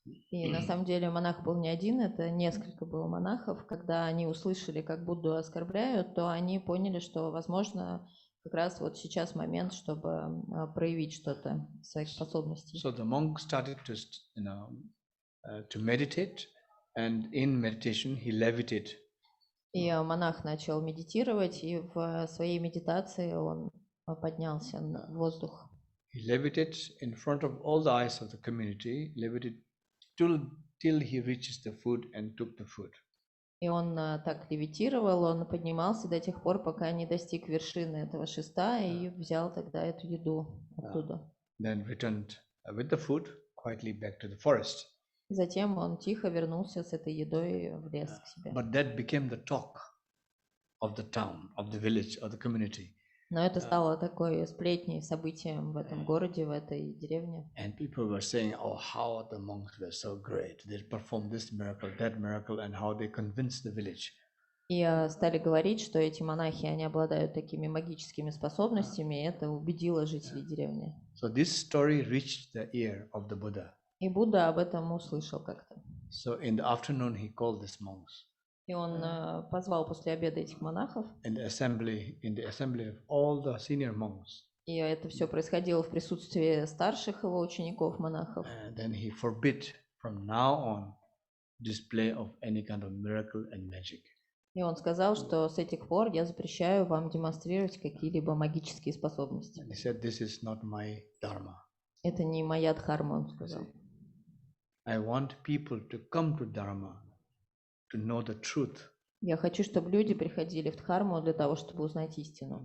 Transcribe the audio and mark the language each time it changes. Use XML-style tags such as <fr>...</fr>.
<ru>И на самом деле монах был не один, это несколько было монахов. Когда они услышали, как Будду оскорбляют, то они поняли, что, возможно, как раз вот сейчас момент, чтобы проявить что-то из своих способностей.</ru> <en>So the monk started to meditate, and in meditation he levitated.</en> <ru>И монах начал медитировать, и в своей медитации он поднялся в воздух.</ru> <en>He levitated in front of all the eyes of the community, levitated till he reaches the food and took the food.</en> <ru>И он так левитировал, он поднимался до тех пор, пока не достиг вершины этого шеста и взял тогда эту еду оттуда.</ru> <en>Then returned with the food quietly back to the forest.</en> <ru>Затем он тихо вернулся с этой едой в лес к себе.</ru> <en>But that became the talk of the town, of the village, of the community.</en> <ru>Но это стало такой сплетней, событием в этом городе, в этой деревне.</ru> <en>And people were saying, "Oh, how the monks were so great! They performed this miracle, that miracle, and how they convinced the village."</en> <ru>И стали говорить, что эти монахи, они обладают такими магическими способностями, и это убедило жителей деревни.</ru> <en>So this story reached the ear of the Buddha.</en> <ru>И Будда об этом услышал как-то.</ru> <en>So in the afternoon he called these monks.</en> <ru>И он позвал после обеда этих монахов.</ru> <en>In the assembly of all the senior monks.</en> <ru>И это все происходило в присутствии старших его учеников, монахов.</ru> <en>And then he forbid from now on display of any kind of miracle and magic.</en> <ru>И он сказал, что с этих пор я запрещаю вам демонстрировать какие-либо магические способности.</ru> <en>And he said, "This is not my dharma."</en> <ru>Это не моя дхарма, он сказал.</ru> <en>I want people to come to dharma to know the truth.</en> <ru>Я хочу, чтобы люди приходили в дхарму для того, чтобы узнать истину.</ru>